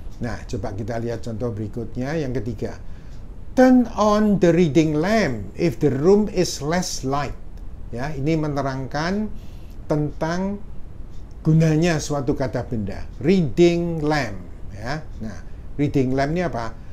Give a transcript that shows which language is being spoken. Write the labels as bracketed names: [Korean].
[Indonesian] Nah, coba kita lihat contoh berikutnya, yang ketiga. [English] Turn on the reading lamp if the room is less light. [Indonesian] Ya, ini menerangkan tentang gunanya suatu kata benda. Reading lamp, ya. Nah, reading lamp ini apa?